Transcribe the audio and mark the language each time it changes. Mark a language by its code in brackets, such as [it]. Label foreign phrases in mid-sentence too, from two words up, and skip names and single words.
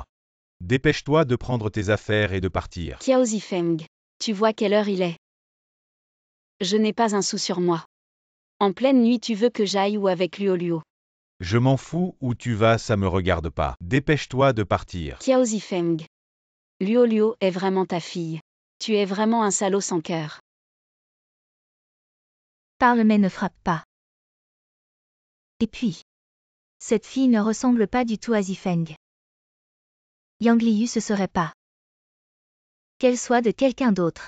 [fr] Dépêche-toi de prendre tes affaires et de partir. Qiao Zifeng. Tu vois quelle heure il est? Je n'ai pas un sou sur moi. En pleine nuit, tu veux que j'aille où avec Luo-Luo? Je m'en fous, où tu vas, ça me regarde pas. Dépêche-toi de partir. Qiao Zifeng. Luo-Luo est vraiment ta fille. Tu es vraiment un salaud sans cœur. Parle mais ne frappe pas. Et puis, cette fille ne ressemble pas du tout à Zifeng. Yang Liu ce serait pas. Qu'elle soit de quelqu'un d'autre.